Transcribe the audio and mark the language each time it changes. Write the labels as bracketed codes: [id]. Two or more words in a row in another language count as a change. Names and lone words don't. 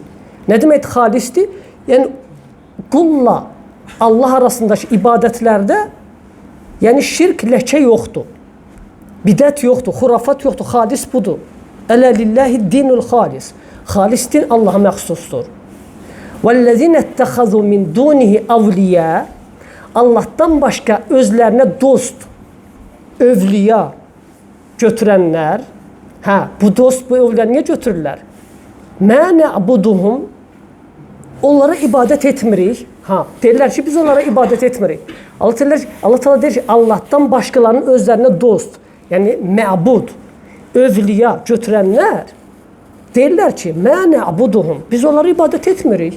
[az] Nə demək xalisdir? Yəni, qulla Allah arasındakı ibadətlərdə yəni şirk ləkə yoxdur. Bidət yoxdur, xurafat yoxdur, xalis budur. [ar] ألا لله الدين الخالص. [az] Xalis din Allaha məxsusdur. [ar] وَالَّذِينَ اتَّخَذُوا مِنْ دُونِهِ أَوْلِيَا [az] Allahdan başqa özlərinə dost, övliya götürənlər, bu dost, bu övliya niyə götürürlər? [ar] مَا نَعْبُدُهُمْ [az] Onlara ibadət etmirik. Deyirlər ki, biz onlara ibadət etmirik. Allah Teala deyir ki, Allahdan başqalarının özlərinə dost, yəni məbud, övliya götürənlər deyirlər ki, [ar] ما نعبدهم, [az] biz onlara ibadət etmirik.